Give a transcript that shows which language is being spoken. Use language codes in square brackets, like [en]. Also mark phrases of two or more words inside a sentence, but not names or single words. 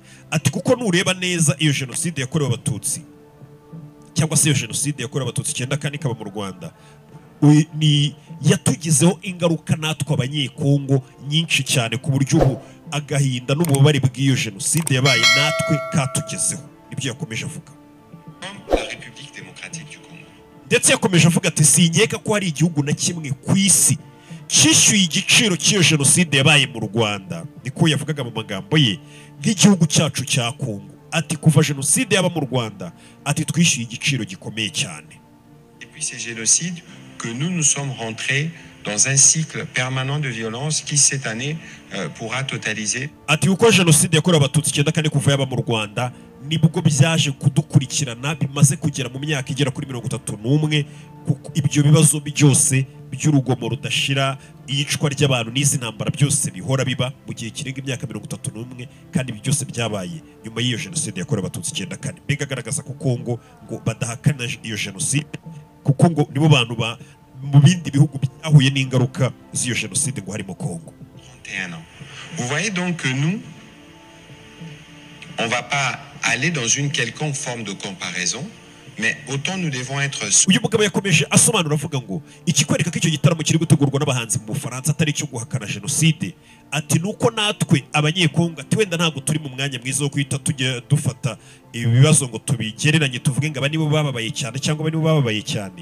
[rw] Ati kuko nureba neza iyo jenoside yakorewe abatutsi cyangwa se iyo jenoside yakorewe abatutsi 94 ikaba mu Rwanda ni yatugizeho ingaruka natwe abanyekongo nyinshi cyane ku buryo ubu agahinda n'ububabare bw'iyo jenoside yabaye natwe katugezeho. Ibyo yakomeje avuga. La République démocratique du Congo. Ndetse yakomeje avuga ati sinkeka ko hari igihugu na kimwe ku isi cyishyuye igiciro cy'iyo jenoside yabaye mu Rwanda, niko yavugaga mu magambo ye, nk'igihugu cyacu cya Kongo. Ati kuva jenoside yaba mu Rwanda ati twishyuye igiciro gikomeye cyane. [fr] Depuis ces génocides que nous sommes rentrés dans un cycle permanent de violence qui cette année pourra totaliser. [rw] Ati uko jenoside yakorewe abatutsi 94 kuva yaba mu Rwanda nibwo byaje kudukurikirana bimaze kugera mu myaka igera kuri 31, kuko ibyo bibazo byose by'urugomo rudashira, iyicwa ry'abantu n'izi ntambara byose bihora biba mu gihe kirenga imyaka 31, kandi ibi byose byabaye nyuma y'iyo jenoside yakorewe abatutsi 94. Mbega agaragaza ko Kongo ngo badahakana iyo jenoside kuko ngo nibo bantu mu bindi bihugu byahuye n'ingaruka z'iyo jenoside ngo harimo Kongo. [fr] 31 ans. Vous voyez donc que nous on va pas aller dans une quelconque forme de comparaison, mais autant nous devons être. [rw] Uyu mugabo yakomeje asobanura avuga ngo ikikwereka ko icyo gitaramo kiri gutegurwa n'abahanzi mu Bufaransa atari cyo guhakana jenoside. Ati nuko natwe abanyekongo ati wenda ntabwo turi mu mwanya mwiza wo kwita tujye dufata ibibazo ngo tubigereranye tuvuge ngo aba nibo bababaye cyane cyangwa aba nibo bababaye cyane.